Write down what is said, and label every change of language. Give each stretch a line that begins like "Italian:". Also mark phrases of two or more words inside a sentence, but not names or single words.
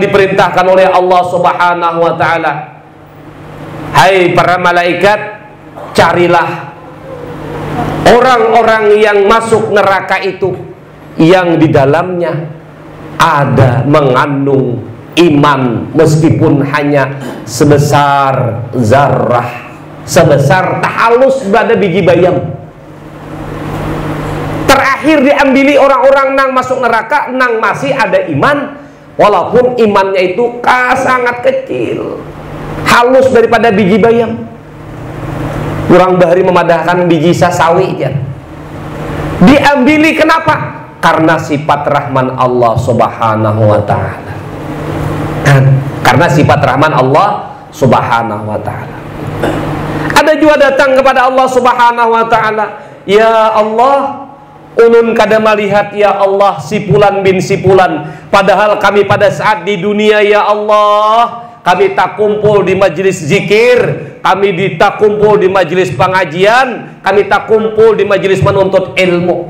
Indonesian: diperintahkan oleh Allah
Arabic: سبحانه وتعالى,
Indonesian: hai para malaikat, carilah orang-orang yang masuk neraka itu yang di dalamnya ada mengandung iman, meskipun hanya sebesar zarrah, sebesar tahalus pada biji bayam.
Banjar: Terakhir diambili orang-orang nang masuk neraka nang masih ada iman, walaupun imannya itu sangat kecil, halus daripada biji bayam. Kurang bahari memadahkan biji sasawi ya.
Indonesian: Diambili kenapa? Karena sifat rahman Allah
Arabic: سبحانه وتعالى.
Indonesian: Karena sifat rahman Allah
Arabic: سبحانه وتعالى.
Indonesian: Ada juga datang kepada Allah
Arabic: سبحانه وتعالى,
Indonesian: ya Allah,
Banjar: ulun kada melihat ya Allah sipulan bin sipulan, padahal kami pada saat di dunia ya Allah, kami tak kumpul di majelis zikir, kami tak kumpul di majelis pengajian, kami tak kumpul di majelis menuntut ilmu.